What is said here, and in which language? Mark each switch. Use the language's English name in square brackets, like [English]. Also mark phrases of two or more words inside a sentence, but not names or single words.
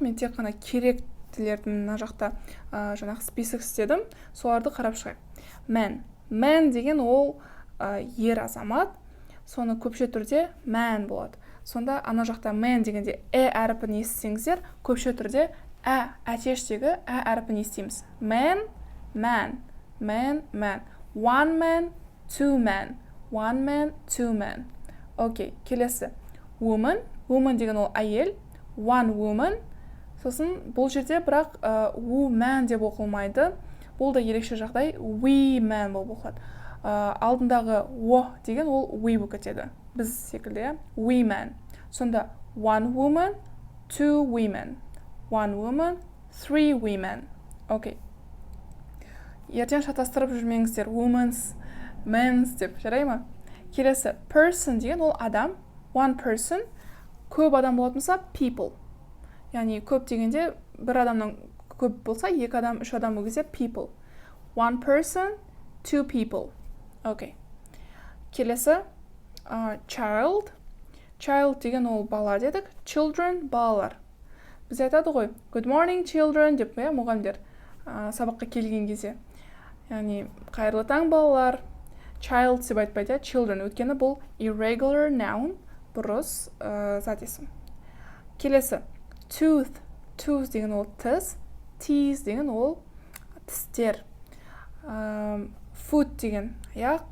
[Kazakh] Мен тек қана керектілердің мына жақта жаңағы список істедім. Соларды қарап шығайық. Man деген ол ер азамат. Соны көпше түрде man болады. Сонда ана жақта man дегенде әріпін естісеңіздер, көпше түрде әтештегі әріпін естиміз. [English] Man. One man, two men. One man, two men. [Kazakh] Окей, келесі. Woman деген ол әйел. [English] One woman. [Kazakh] Сосын бұл жерде бірақ woman деп оқылмайды. Бұл да ерекше жағдай. [English] We man [Kazakh] болып оқылады. Алдындағы деген ол we болып кетеді. Біз секілді, [English] we man. Сонда one woman, two women. One woman, three women. [Kazakh] Окей. Ертең шатастырып жүрмеңіздер. [English] Women's, men's [Kazakh] деп жарай ма? Келесі, person деген ол адам. [English] One person. [Kazakh] Көп адам болатын болса, people. Яғни көп дегенде бір адамнан көп болса, екі адам, үш адам болса, people. [English] One person, two people. [Kazakh] Окей. Келесі, child. Child деген ол бала дедік. Children, балалар. Біз айтады ғой, [English] good morning children [Kazakh] деп, мұғалімдер сабаққа келген кезде. Яғни қайырлы таң балалар. Child деп айтпайды, children. Өткені бұл [English] irregular noun, [Kazakh] бұрыс зат есім. Келесі, tooth. Tooth деген ол тіс. Teeth деген ол тістер. Foot деген аяқ.